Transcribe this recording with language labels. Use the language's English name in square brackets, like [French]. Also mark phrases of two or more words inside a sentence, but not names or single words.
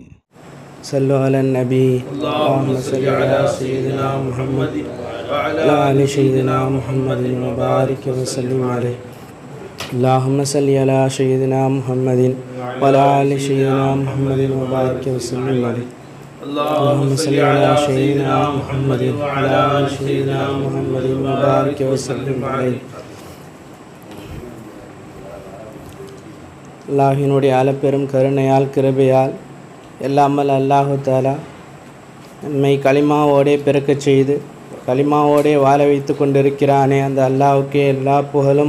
[Arabic] صلوا على النبي اللهم صل على سيدنا محمد و على آل سيدنا محمد و بارك و سلم عليه. اللهم صل على سيدنا محمد و على آل سيدنا محمد و بارك و سلم عليه. اللهم صل على سيدنا محمد و على آل سيدنا محمد و بارك و سلم عليه. [Tamil] அல்லாஹினுடைய அளப்பெரும் கருணையால் கிருபையால் எல்லாமல் அல்லாஹு தாலா நம்மை களிமாவோடே பிறக்கச் செய்து களிமாவோடே வாழ வைத்து கொண்டிருக்கிறானே அந்த அல்லாஹுக்கே எல்லா புகழும்.